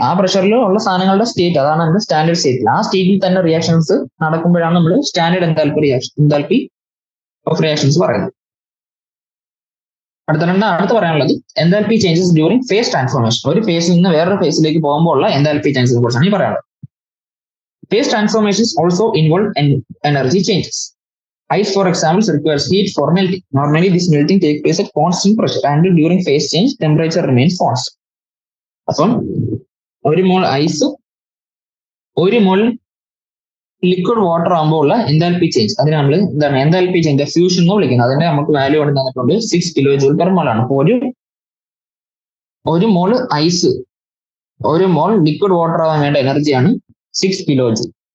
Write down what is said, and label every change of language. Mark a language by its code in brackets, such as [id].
[ml] ആ പ്രഷറിൽ ഉള്ള സാധനങ്ങളുടെ സ്റ്റേറ്റ് അതാണ് നമ്മുടെ സ്റ്റാൻഡേർഡ് സ്റ്റേറ്റിൽ. ആ സ്റ്റേറ്റിൽ തന്നെ റിയാക്ഷൻസ് നടക്കുമ്പോഴാണ് നമ്മൾ സ്റ്റാൻഡേർഡ് എൻതാൽപ്പി ഓഫ് റിയാക്ഷൻസ് പറയുന്നത്. അടുത്ത പറയാനുള്ളത് enthalpy changes during phase transformation. ഒരു ഫേസിൽ നിന്ന് വേറൊരു ഫേസിലേക്ക് പോകുമ്പോൾ ഉള്ള എൻതാൽപ്പി ചേഞ്ചസിനെ കുറിച്ചാണ് ഈ പറയാനുള്ളത്. [en] Phase transformations also involve energy changes. Ice, for example, requires heat for melting. Normally, this melting takes place at constant pressure, and during phase change, temperature remains constant. [ml] അപ്പം ഒരു മോൾ ഐസ് 1 മോൾ ലിക്വിഡ് വാട്ടർ ആകുമ്പോൾ ഉള്ള enthalpy change അതിന് നമ്മൾ എന്താണ് enthalpy change fusion എന്ന് വിളിക്കുന്നത്. അതിന്റെ നമുക്ക് വാല്യൂ കൊണ്ട് തന്നിട്ടുണ്ട് 6 കിലോ ജൂൾ പെർ മോൾ ആണ്. അപ്പോൾ ഒരു മോൾ ഐസ് 1 മോൾ ലിക്വിഡ് വാട്ടർ ആവാൻ വേണ്ട എനർജിയാണ് 6 കിലോ ജൂൾ.